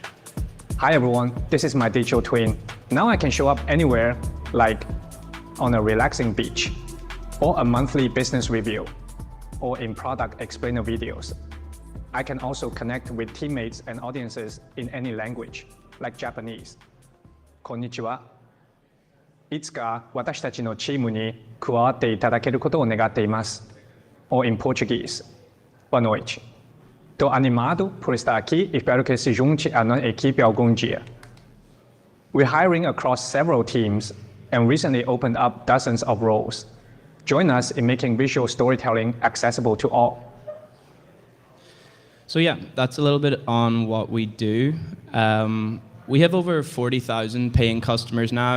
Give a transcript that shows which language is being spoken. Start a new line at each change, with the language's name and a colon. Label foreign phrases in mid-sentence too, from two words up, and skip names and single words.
English: Hi everyone, this is my digital twin. Now I can show up anywhere, like on a relaxing beach, or a monthly business review, or in product explainer videos. I can also connect with teammates and audiences in any language, like Japanese.
Japanese: こんにちは。いつか私たちのチームに加わっていただけることを願っています。
English: Or in Portuguese.
Portuguese: Boa noite. Tô animado por estar aqui e espero que se junte à nossa equipe algum dia.
English: We're hiring across several teams and recently opened up dozens of roles. Join us in making visual storytelling accessible to all. So yeah, that's a little bit on what we do. We have over 40,000 paying customers now.